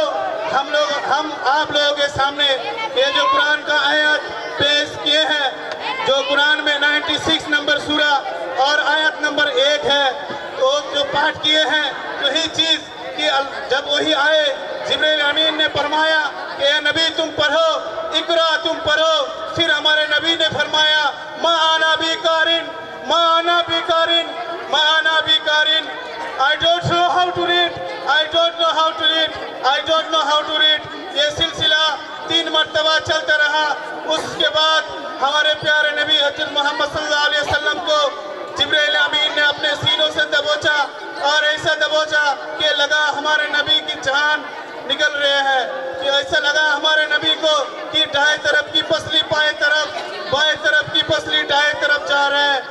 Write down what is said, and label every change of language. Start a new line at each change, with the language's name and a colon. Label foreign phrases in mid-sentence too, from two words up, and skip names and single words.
Hindi: हम आप लोगों के सामने ये जो कुरान का आयत पेश किए हैं, जो कुरान में 96 नंबर सूरा और आयत नंबर 1 है, तो जो पाठ किए हैं, तो यही चीज़ कि जब वही आए जिब्रील अमीन ने फरमाया कि ए नबी तुम पढ़ो, इकरा तुम पढ़ो। फिर हमारे नबी ने फरमाया
Arabic: ما أنا بقارئ، ما أنا بقارئ، ما أنا بقارئ.
English: I don't know how to read, I don't know how to read, I don't know how to read।
Hindi: ये सिलसिला 3 मरतबा चलता रहा। उसके बाद हमारे प्यारे नबी हज़रत मोहम्मद
Arabic: صلى الله عليه وسلم
Hindi: को जिब्रील अमीन ने अपने सीनों से दबोचा और ऐसा दबोचा कि लगा हमारे नबी की जान निकल रहे हैं, कि ऐसा लगा हमारे नबी को कि दाएं तरफ की पसली बाएं तरफ, बाएं तरफ की पसली दाएं तरफ जा रहे हैं।